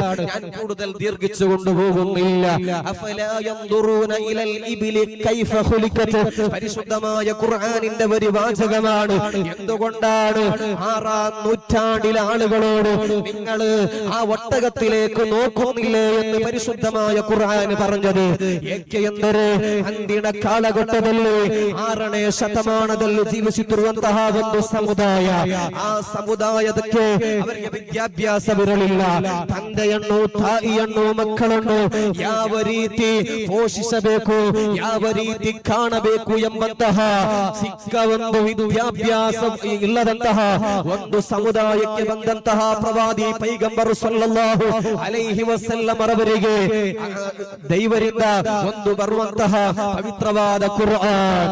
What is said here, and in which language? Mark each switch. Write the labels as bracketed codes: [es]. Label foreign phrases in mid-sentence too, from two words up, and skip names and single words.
[ml] ഞാൻ കൂടുതൽ ദീർഘിച്ചു കൊണ്ടുപോകുന്നില്ല. [ar] أفلا ينظرون إلى الإبل كيف خلقت, [ml] പരിശുദ്ധമായ ഖുർആനിന്റെ ഒരു വാചകമാണ്. എന്തുകൊണ്ടാണ് 6-ാം നൂറ്റാണ്ടിലെ ആളുകളോട് നിങ്ങൾ ആ ഒട്ടകത്തിലേക്ക് നോക്കുന്നില്ലേ എന്ന് പരിശുദ്ധമായ ഖുർആൻ പറഞ്ഞത്? [kn] ಏಕೆಂದರೆ ಅಂದಿನ ಕಾಲಘಟ್ಟದಲ್ಲಿ 6ನೇ ಶತಮಾನದಲ್ಲಿ ಜೀವಿಸುತ್ತಿರುವಂತಹ ಒಂದು ಸಮುದಾಯ, ಆ ಸಮುದಾಯದಕ್ಕೆ ಅವರಿಗೆ ವಿದ್ಯಾಭ್ಯಾಸವಿರಲಿಲ್ಲ. ತಂದೆಯನ್ನು ತಾಯಿಯನ್ನು ಮಕ್ಕಳನ್ನು ಯಾವ ರೀತಿ ಪೋಷಿಸಬೇಕು, ಯಾವ ರೀತಿ ಕಾಣಬೇಕು ಎಂಬಂತಹ ಸಿಕ್ಕ ಒಂದು ವಿದ್ಯಾಭ್ಯಾಸ ಇಲ್ಲದಂತಹ ಒಂದು ಸಮುದಾಯಕ್ಕೆ ಬಂದಂತಹ ಪ್ರವಾದಿ ಪೈಗಂಬರ್ [ar] صلى الله عليه وسلم [kn] ಅವರಿಗೆ ದೈವರಿಂದ ಒಂದು ಬರುವಂತಹ ಪವಿತ್ರವಾದ ಕುರ್ಆನ್.